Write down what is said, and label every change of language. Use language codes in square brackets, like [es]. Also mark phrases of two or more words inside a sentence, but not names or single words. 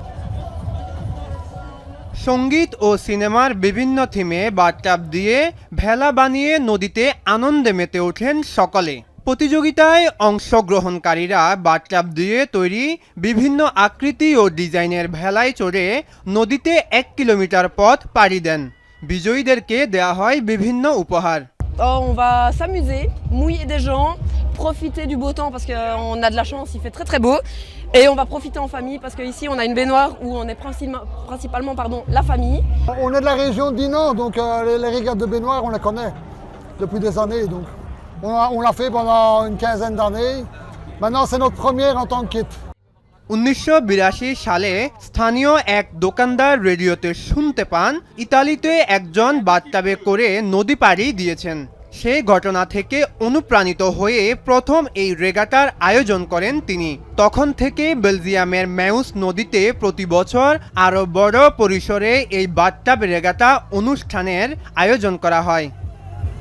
[bn] সঙ্গীত ও সিনেমার বিভিন্ন থিমে বাথটাব দিয়ে ভেলা বানিয়ে নদীতে আনন্দে মেতে ওঠেন সকলে। প্রতিযোগিতায় অংশগ্রহণকারীরা বাথটাব দিয়ে তৈরি বিভিন্ন আকৃতি ও ডিজাইনের ভেলায় চড়ে নদীতে 1 কিলোমিটার পথ পাড়ি দেন। বিজয়ীদেরকে দেয়া হয় বিভিন্ন উপহার। [fr] On va s'amuser, mouiller des gens, profiter du beau temps parce qu'on a de la chance, il fait très très beau. Et on va profiter en famille parce qu'ici on a une baignoire où on est principalement la famille. On est de la région du Nord, donc les régates de baignoire on les connaît depuis des années. Donc on l'a fait pendant une quinzaine d'années. Maintenant c'est notre première en tant que kit. [bn] 1982 সালে স্থানীয় এক দোকানদার রেডিওতে শুনতে পান ইতালিতে একজন বাথটাবে করে নদী পাড়ি দিয়েছেন। সেই ঘটনা থেকে অনুপ্রাণিত হয়ে প্রথম এই রেগাটার আয়োজন করেন তিনি। তখন থেকে বেলজিয়ামের ম্যাউস নদীতে প্রতি বছর আরও বড় পরিসরে এই বাথটাব রেগাটা অনুষ্ঠানের আয়োজন করা হয়।